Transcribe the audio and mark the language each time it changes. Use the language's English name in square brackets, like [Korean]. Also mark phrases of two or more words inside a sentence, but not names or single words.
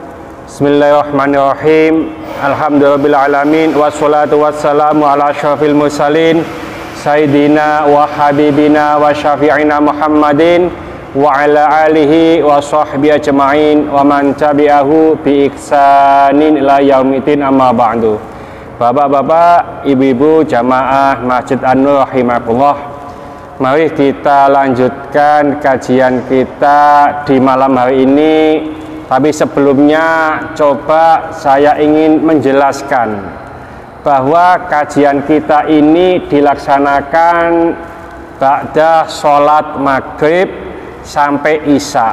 [Arabic] بسم الله الرحمن الرحيم. الحمد لله الرحمن الرحيم. والصلاة والسلام على أشرف المرسلين سيدنا وحبيبنا وشفيعنا محمد وعلى آله وصحبه أجمعين ومن تبعه بإحسان إلى يوم الدين، أما بعد. [Indonesian] Bapak-bapak, ibu-ibu jamaah Masjid An-Nur rahimakumullah, mari kita lanjutkan kajian kita di malam hari ini. Tapi sebelumnya coba saya ingin menjelaskan bahwa kajian kita ini dilaksanakan ba'da sholat maghrib sampai isya.